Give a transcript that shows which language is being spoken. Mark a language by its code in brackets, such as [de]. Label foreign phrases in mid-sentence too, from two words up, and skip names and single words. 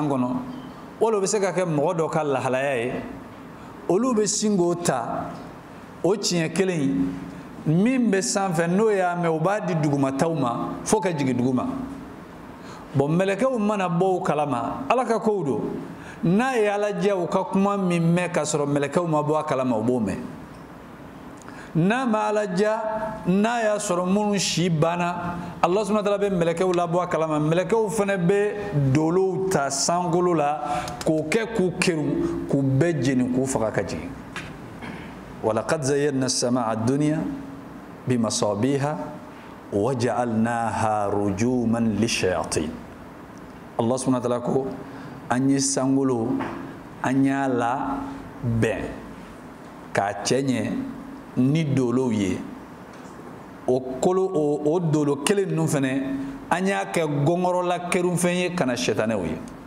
[bm] kɔnɔ wala o bɛ se ka kɛ mɔgɔ dɔ ka lahalaya ye olu bɛ sin k'o ta o tiɲɛ kelen in min bɛ sanfɛ n'o y'a mɛn o b'a di dugumataw ma fo ka jigin duguma bon mɛlɛkɛw mana bɔ o kalama ala ka kow don n'a ye ala jɛ u ka kuma min mɛn ka sɔrɔ mɛlɛkɛw ma bɔ a kalama o b'o mɛn n'a ma ala ja n'a y'a sɔrɔ minnu si banna [ar] الله سبحانه وتعالى [bm] bɛ mɛlɛkɛw labɔ a kalama mɛlɛkɛw fana bɛ dolow ta sankolo la k'o kɛ k'u keru k'u bɛɛ jeni k'u faga ka jigin [ar] ولقد زينا السماء الدنيا بمصابيح وجعلناها رجوما للشياطين الله سبحانه وتعالى [bm] ko an ye sankolo an y'a la bɛn k'a cɛ ɲɛ ni dolow ye o kolo o dolo kelen ninnu fana an y'a kɛ gɔngɔrɔla kɛrufɛn ye kana sɛtanɛw ye